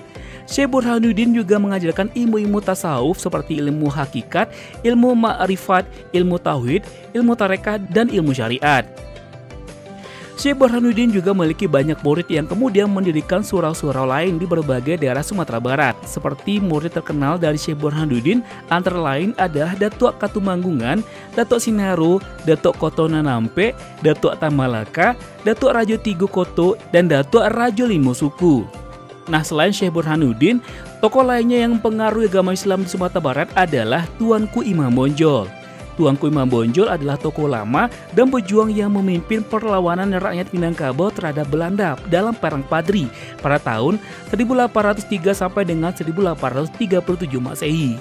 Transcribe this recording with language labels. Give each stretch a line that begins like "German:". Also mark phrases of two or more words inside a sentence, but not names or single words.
Indonesian: Syekh Burhanuddin juga mengajarkan ilmu-ilmu tasawuf seperti ilmu hakikat, ilmu ma'rifat, ilmu tauhid, ilmu tarekat, dan ilmu syariat. Syekh Burhanuddin juga memiliki banyak murid yang kemudian mendirikan surau-surau lain di berbagai daerah Sumatera Barat. Seperti murid terkenal dari Syekh Burhanuddin antara lain adalah Datuk Katumanggungan, Datuk Sinaro, Datuk Koto Nanampe, Datuk Tamalaka, Datuk Rajo Tigo Koto, dan Datuk Rajo Limo Suku. Nah, selain Syekh Burhanuddin, tokoh lainnya yang mempengaruhi agama Islam di Sumatera Barat adalah Tuanku Imam Bonjol. Tuanku Imam Bonjol adalah tokoh lama dan pejuang yang memimpin perlawanan rakyat Minangkabau terhadap Belanda dalam Perang Padri pada tahun 1803 sampai dengan 1837 Masehi.